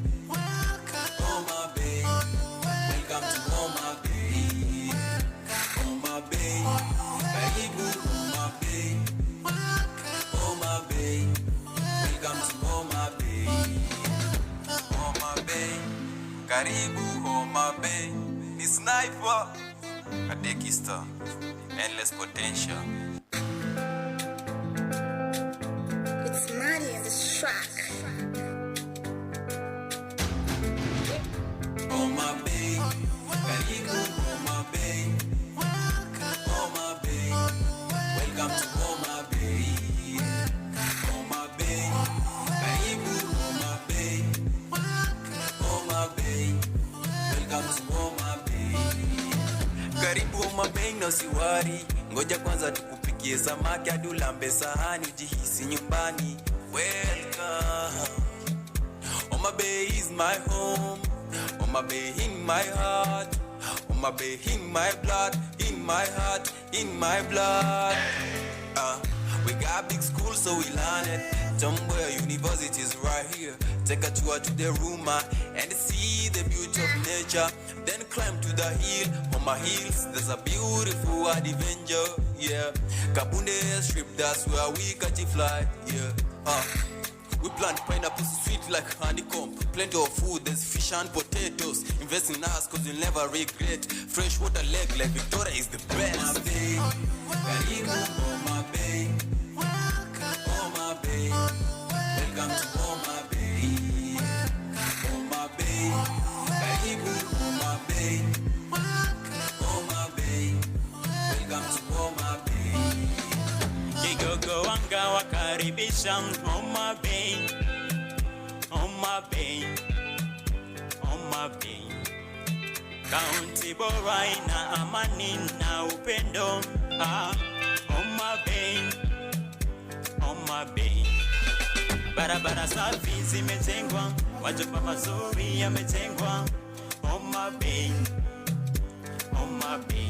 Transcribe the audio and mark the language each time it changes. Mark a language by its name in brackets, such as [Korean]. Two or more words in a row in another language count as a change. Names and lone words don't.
[English] Homa Bay, welcome to Homa Bay. [Swahili] Homa Bay, karibu Homa Bay. [English] Homa Bay, welcome to Homa Bay. [Swahili] Homa Bay, karibu Homa Bay. Ni sniper, Kadeki Star, [English] endless potential. It's Maddie in the track. [Swahili] Homa Bay, karibu Homa Bay. [English] Homa Bay, welcome to Homa Bay. [Swahili] Homa Bay, karibu Homa Bay. [English] Homa Bay, welcome to Homa Bay. [Swahili] Karibu Homa Bay na usiwari, ngoja kwanza tukupikie samaki hadi ulambe sahani ujihisi nyumbani. [English] Welcome. Homa Bay is my home. Homa Bay in my heart. Homa Bay in my blood, in my heart, in my blood. We got big schools so we learn it. Somewhere universities right here. Take a tour to the Ruma and see the beauty of nature. Then climb to the hill. On my hills there's a beautiful adventure. Yeah, Kabunde strip, that's where we catch a fly. Yeah, we plant pineapples sweet like honeycomb. Plenty of food, there's fish and potatoes. Invest in us cause you'll never regret. Fresh water lake like Victoria is the best. Homa Bay, karibu Homa Bay. Homa Bay, welcome to Homa Bay. [Swahili] Homa Bay, karibu Homa Bay. [English] Homa Bay, welcome to Homa Bay. [Swahili] Kigogo wanga wakaribisha Homa Bay. Homa Bay, Homa Bay. Kaunti bora ina amani na upendo. Homa Bay, Homa Bay. Barabara safi zimejengwa, majumba mazuri yamejengwa. Homa Bay, Homa Bay.